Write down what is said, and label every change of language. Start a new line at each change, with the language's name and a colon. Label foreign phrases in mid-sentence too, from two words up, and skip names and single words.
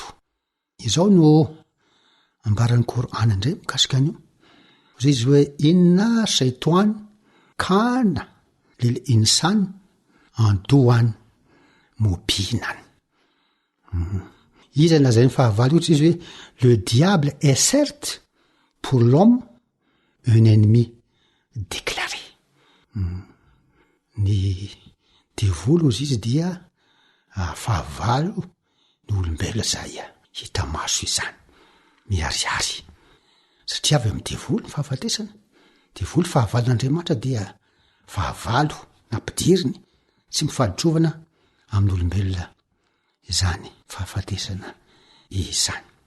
Malagasy: Izao no ambaran'ny Korana indray mikasika an'io. Ozy izy hoe
Arabic: إن الشيطان كان للإنسان عدوا مبينا.
Malagasy: Iza laza ny fahavalo izy hoe
French: le diable est certes pour l'homme un ennemi déclaré.
Malagasy: Ny devolo ozy izy dia fahavalo ny olombelona zay hita maso izany miariary satria avy amin'ny devolo ny fahafatesana. Devolo fahavalon'Andriamanitra dia fahavalo nampidiriny tsy mifaditrovana amin'ny olombelona izany fahafatesana izany.